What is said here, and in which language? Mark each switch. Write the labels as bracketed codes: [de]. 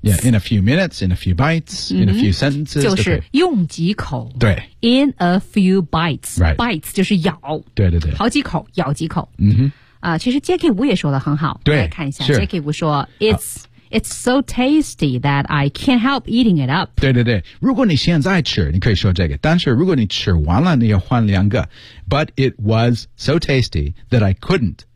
[en] Yeah, in a few minutes, in a few bites,、in a few sentences. [zh] 就是用几口。对。 [en] In a few bites.、 Right. [zh] Bites 就是咬。对对对。好几口咬几口。嗯哼。其实 Jackie Wu 也说的很好。对。来看一下 [en] Jackie Wu 说 It's so tasty that I can't help eating it up. [zh] 对对对。如果你现在吃你可以说这个。但是如果你吃完了你要换两个。 [en] But it was so tasty that I couldn't.